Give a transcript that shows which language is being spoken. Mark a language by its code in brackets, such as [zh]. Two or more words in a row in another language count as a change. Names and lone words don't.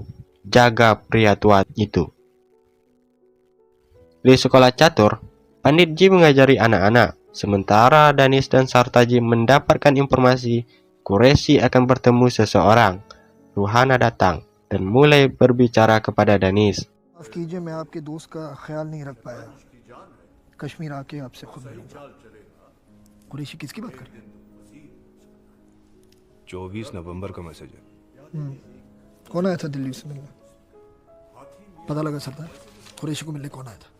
[id] Jaga pria tua itu. Di sekolah catur, Panditji mengajari anak-anak, sementara Danish dan Sartaji mendapatkan informasi Qureshi akan bertemu seseorang. Ruhana datang dan mulai berbicara kepada Danish. [hi] माफ कीजिए मैं आपके दोस्त का ख्याल नहीं रख पाया कश्मीर आके आपसे खुद मिलूंगा कुरैशी किसकी बात कर रहे हैं 24 नवंबर का मैसेज है कौन आया था दिल्ली से मिलने पता लगा सरदार कुरैशी को मिलने कौन आया था